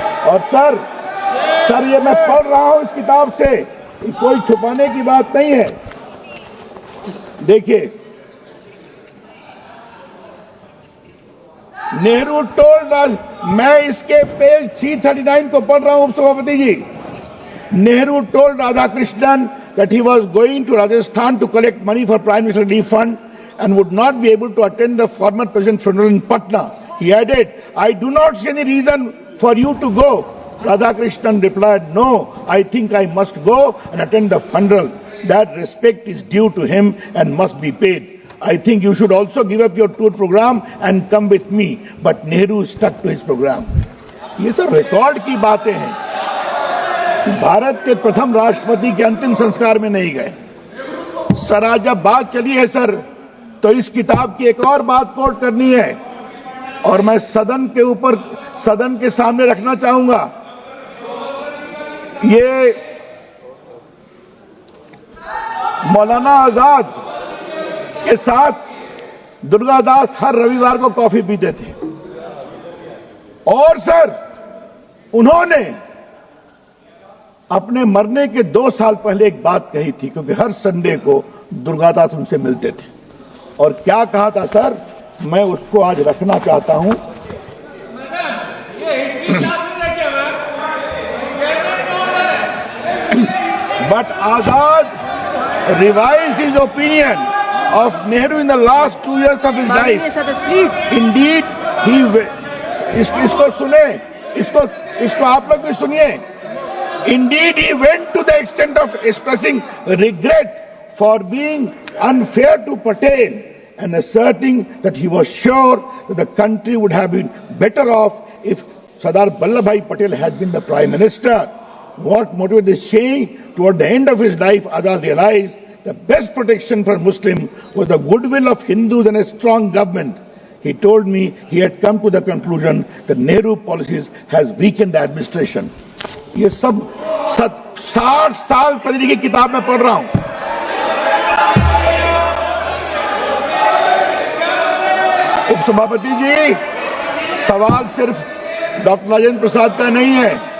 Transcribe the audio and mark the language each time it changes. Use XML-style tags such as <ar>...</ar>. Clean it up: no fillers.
<hi>और सर ये मैं पढ़ रहा हूं इस किताब से, कोई छुपाने की बात नहीं है। देखिए, नेहरू टोल्ड, मैं इसके पेज 339 को पढ़ रहा हूं उपसभापति जी।</hi> <en>Nehru told Radhakrishnan that he was going to Rajasthan to collect money for Prime Minister Relief Fund and would not be able to attend the former president's funeral in Patna. He added, I do not see any reason for you to go. Radhakrishnan replied, no, I think I must go and attend the funeral. That respect is due to him and must be paid. I think you should also give up your tour program and come with me. But Nehru stuck to his program.</en> <hi>ये सब record की बातें हैं। भारत के प्रथम राष्ट्रपति के अंतिम संस्कार में नहीं गए। सर आज जब बात चली है सर, तो इस किताब की एक और बात कोट करनी है और मैं सदन के सामने रखना चाहूंगा। ये मौलाना आजाद के साथ दुर्गादास हर रविवार को कॉफी पीते थे। और सर उन्होंने अपने मरने के 2 साल पहले एक बात कही थी, क्योंकि हर संडे को दुर्गादास उनसे मिलते थे। और क्या कहा था सर, मैं उसको आज रखना चाहता हूं।</hi> <en>But Azad revised his opinion of Nehru in the last 2 years of his life. Indeed, he</en> <hi>इसको सुने, इसको आप लोग भी सुनिए।</hi> <en>Indeed, he went to the extent of expressing regret for being unfair to Patel and asserting that he was sure that the country would have been better off if Sardar Vallabhbhai Patel had been the Prime Minister. What motivated this change? Toward the end of his life, Azad realized the best protection for Muslims was the goodwill of Hindus and a strong government. He told me he had come to the conclusion that Nehru policies has weakened the administration.</en> <hi>ये सब 60 साल पहले की किताब में पढ़ रहा हूं. उपसभापति जी, सवाल सिर्फ डॉक्टर राजेंद्र प्रसाद का नहीं है.</hi>